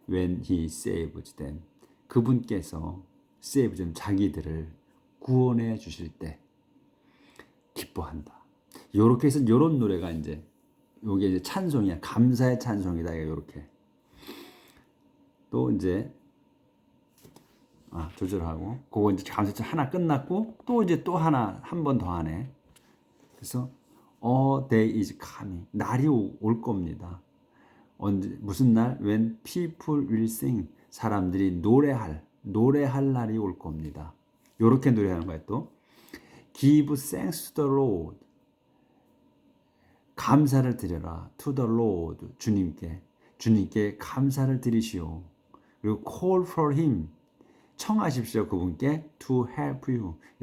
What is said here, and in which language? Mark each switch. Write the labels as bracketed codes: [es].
[en] When He saves them, [ko] 그분께서 [en] save them, [ko] 자기들을 구원해 주실 때 기뻐한다. 요렇게 해서 요런 노래가 이제 요게 이제 찬송이야. 감사의 찬송이다. 요렇게. 또 이제 조절하고 그거 이제 감사 하나 끝났고 또 이제 또 하나 한 번 더 하네. 그래서 [en] A day is coming. [ko] 날이 올 겁니다. 언제 무슨 날? [en] When people will sing. [ko] 사람들이 노래할 날이 올 겁니다. 요렇게 노래하는 거예요. 또 [en] Give thanks to the Lord. [ko] 감사를 드려라. [en] To the Lord. [ko] 주님께 감사를 드리시오. [en] 그리고 call for him. [ko] 청하십시오. 그분께 [en] to help you.